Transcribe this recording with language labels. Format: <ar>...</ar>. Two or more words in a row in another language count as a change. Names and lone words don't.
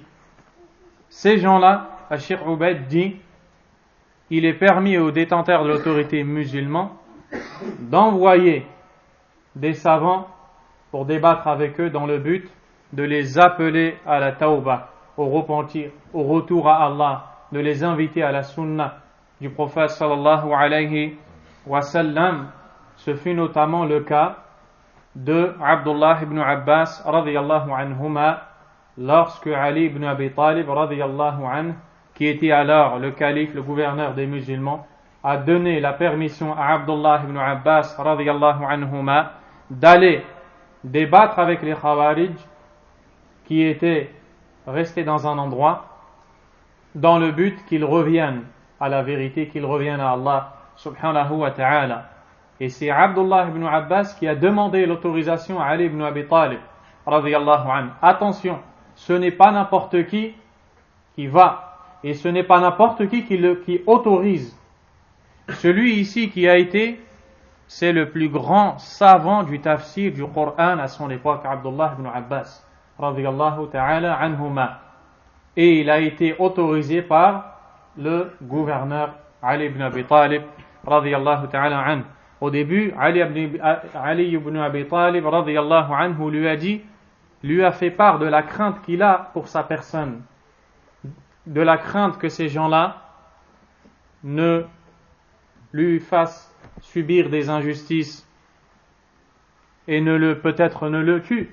<fr>Ces gens-là, Cheikh Ubaid dit, il est permis aux détenteurs de l'autorité musulmane d'envoyer des savants pour débattre avec eux dans le but de les appeler à la tawbah, au repentir, au retour à Allah, de les inviter à la sunnah du prophète</fr> <ar>صلى الله عليه وسلم.</ar> <fr>Ce fut notamment le cas de Abdullah ibn Abbas</fr> <ar>رضي الله عنهما</ar> <fr>lorsque Ali ibn Abi</fr> <ar>طالب رضي الله عنه,</ar> <fr>qui était alors le calife, le gouverneur des musulmans, a donné la permission à Abdullah ibn Abbas</fr> <ar>رضي الله عنهما</ar> <fr>d'aller débattre avec les Khawarij qui étaient restés dans un endroit dans le but qu'ils reviennent à la vérité, qu'ils reviennent à</fr> <ar>الله سبحانه وتعالى.</ar> <fr>Et c'est Abdullah ibn Abbas qui a demandé l'autorisation à Ali ibn Abi Talib</fr> <ar>رضي الله عنه.</ar> <fr>Attention, ce n'est pas n'importe qui va, et ce n'est pas n'importe qui autorise. Celui ici qui a été, c'est le plus grand savant du tafsir du Coran à son époque, Abdullah ibn Abbas</fr> <ar>رضي الله تعالى عنهما.</ar> <fr>Et il a été autorisé par le gouverneur Ali ibn Abi Talib</fr> <ar>رضي الله تعالى عنه.</ar> <fr>Au début, Ali ibn Abi Talib</fr> <ar>رضي الله عنه</ar> <fr>lui a fait part de la crainte qu'il a pour sa personne, de la crainte que ces gens-là ne lui fassent subir des injustices et peut-être ne le tuent.</fr>